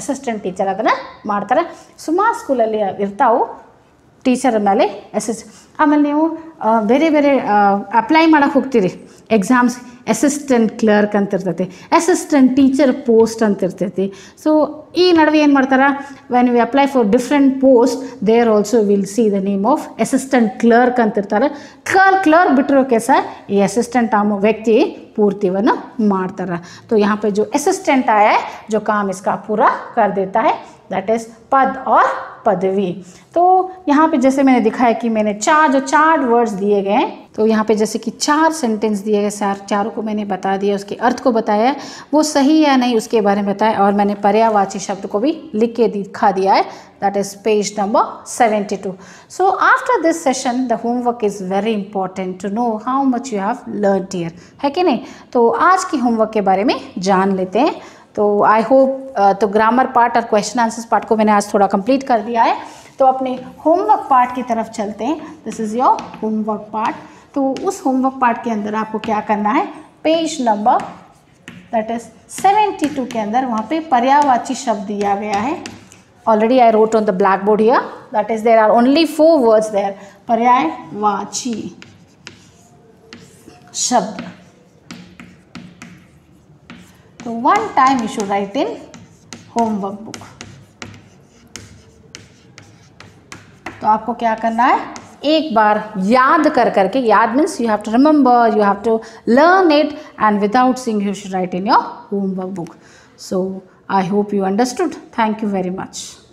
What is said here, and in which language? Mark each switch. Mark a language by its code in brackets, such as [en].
[kn] Assistant teacher ಅದನ್ನು ಮಾಡ್ತಾರೆ. ಸುಮಾರು ಸ್ಕೂಲಲ್ಲಿ ಇರ್ತಾವೆ ಟೀಚರ್ ಮೇಲೆ ಆಮೇಲೆ ನೀವು ಬೇರೆ ಬೇರೆ ಅಪ್ಲೈ ಮಾಡೋಕ್ಕೆ ಹೋಗ್ತೀರಿ. ಎಕ್ಸಾಮ್ಸ್ ಅಸಿಸ್ಟೆಂಟ್ ಕ್ಲರ್ಕ್ ಅಂತ ಇರ್ತೈತಿ, ಅಸಿಸ್ಟೆಂಟ್ ಟೀಚರ್ ಪೋಸ್ಟ್ ಅಂತ ಇರ್ತೈತಿ. ಸೊ ಈ ನಡುವೆ ಏನು ಮಾಡ್ತಾರೆ, [en] when we apply for different post there also will see the name of assistant clerk [kn] ಅಂತ ಇರ್ತಾರೆ. क्लर्क बिटरो कैसा ये असिस्टेंट व्यक्ति पूर्तिवन मारता. [hi] तो यहाँ पे जो असिस्टेंट आया है जो काम इसका पूरा कर देता है [en] that is [hi] पद और पदवी. तो यहाँ पे जैसे मैंने दिखाया कि मैंने चार वर्ड्स दिए गए हैं, तो यहाँ पे जैसे कि 4 सेंटेंस दिए गए, चारों को मैंने बता दिया, उसके अर्थ को बताया, वो सही या नहीं उसके बारे में बताया, और मैंने पर्यायवाची शब्द को भी लिख के दिखा दिया है. [en] That is page number 72. So after this session the homework is very important to know how much you have learnt here, [hi] है कि नहीं. तो आज की होमवर्क के बारे में जान लेते हैं. तो [en] I hope [hi] तो ग्रामर पार्ट और क्वेश्चन आंसर्स पार्ट को मैंने आज थोड़ा कंप्लीट कर दिया है. तो अपने होमवर्क पार्ट की तरफ चलते हैं. [en] This is your homework part. [hi] तो उस होमवर्क पार्ट के अंदर आपको क्या करना है, पेज नंबर दैट इज 72 के अंदर वहाँ पे पर्यायवाची शब्द दिया गया है. [en] Already I wrote on the blackboard here, that is there are only 4 words there, [hi] पर्यायवाची शब्द. [en] तो one time you should write in homework book. [hi] तो आपको क्या करना है, एक बार याद कर करके, याद [en] Means you have to remember, you have to learn it, and without seeing you should write in your homework book. So I hope you understood. Thank you very much.